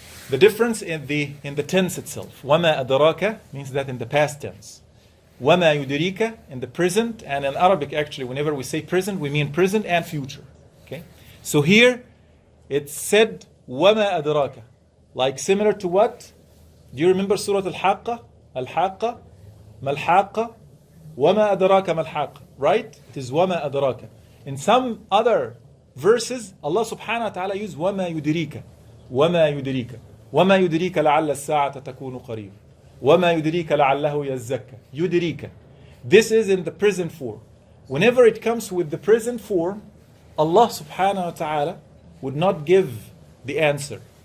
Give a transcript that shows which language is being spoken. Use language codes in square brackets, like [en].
[en] The difference in the tense itself. [ar] وَمَا أَدْرَاكَ [en] means that in the past tense. [ar] وَمَا يُدْرِيكَ [en] in the present, and in Arabic actually whenever we say present we mean present and future. Okay? So here it's said [ar] وَمَا أَدْرَاكَ, [en] like similar to what? Do you remember Surat Al-Haqqa? [ar] Al-Haqqa, Mal-Haqqa, وَمَا أَدْرَاكَ مَا-الْحَاقَّةُ. [en] Right? It is [ar] وَمَا أَدْرَاكَ. [en] In some other verses, Allah subhanahu wa ta'ala used [ar] وَمَا يُدْرِيكَ. وَمَا يُدْرِيكَ. وَمَا يُدْرِيكَ لَعَلَّ السَّاعَةَ تَكُونُ قَرِيبًا. وَمَا يُدْرِيكَ لَعَلَّهُ يَزَّكَّى. يُدْرِيكَ. [en] This is in the present form. Whenever it comes with the present form, Allah subhanahu wa ta'ala would not give the answer.